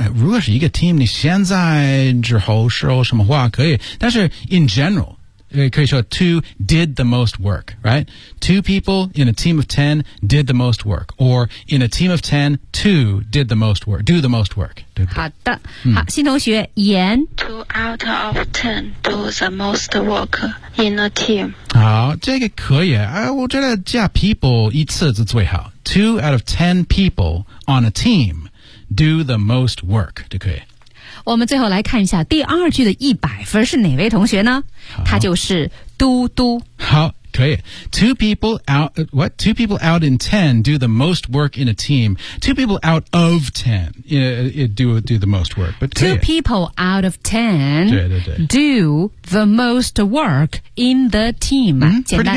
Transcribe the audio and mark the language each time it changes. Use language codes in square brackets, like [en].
[zh] 如果是一个 team， 你现在之后说什么话可以？但是 [en] in general。可以说 two did the most work, right? Two people in a team of ten did the most work, or in a team of ten, two did the most work, do the most work. [zh] 对不对？好的，好，新同学言 [en] two out of ten do the most work in a team. [zh] 好，这个可以，我觉得加 people 一次是最好。 [en] Two out of ten people on a team do the most work. [zh] 就可以。我们最后来看一下第二句的100分是哪位同学呢？他就是嘟嘟。好，可以。 [en] Two people out, what? Two people out in ten do the most work in a team. Two people out of ten do the most work. But two people out of ten [zh] 对对对 [en] do the most work in the team.、 [zh] 简单、